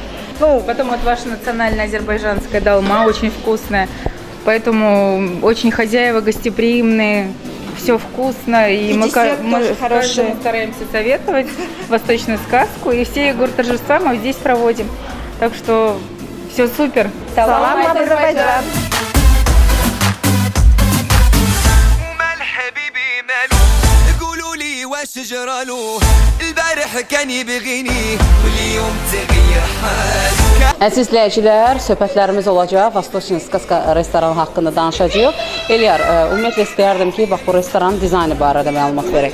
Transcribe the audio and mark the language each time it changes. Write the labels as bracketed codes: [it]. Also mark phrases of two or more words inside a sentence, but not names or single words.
[ru] Ну, потом вот ваша национальная азербайджанская долма очень вкусная, поэтому очень хозяева гостеприимные, все вкусно, и мы каждому стараемся советовать восточную сказку, и все Егор торжества мы здесь проводим, так что все супер. Салам, Азербайджан! [az] Əziz izləyicilər, söhbətlərimiz olacaq. Vostochniy Skaska restoranı haqqında danışacağıq. Eliyar, ümumiyyətlə istəyərdim ki, bax bu restoranın dizaynı barədə məlumat verək.